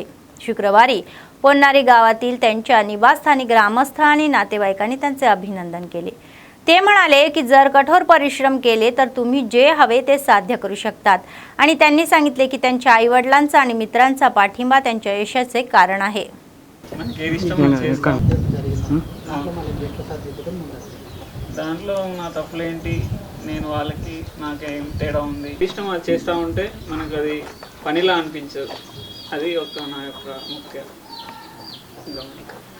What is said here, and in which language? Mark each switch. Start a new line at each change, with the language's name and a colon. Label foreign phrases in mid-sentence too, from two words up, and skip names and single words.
Marathi: शुक्रवारी पोन्नारी गावातील त्यांच्या निवासस्थानी ग्रामस्थ आणि नातेवाईकांनी त्यांचे अभिनंदन केले. ते म्हणाले की जर कठोर परिश्रम केले तर तुम्ही जे हवे ते साध्य करू शकतात आणि त्यांनी सांगितले की त्यांच्या आईवडिलांचा आणि मित्रांचा पाठिंबा त्यांच्या यशाचे कारण आहे.
Telugu: దాంట్లో నా తప్పులేంటి, నేను వాళ్ళకి నాకేం తేడా ఉంది, ఇష్టం అది చేస్తూ ఉంటే మనకు అది పనిలా అనిపించదు. అది ఒక నా యొక్క ముఖ్య గమనిక.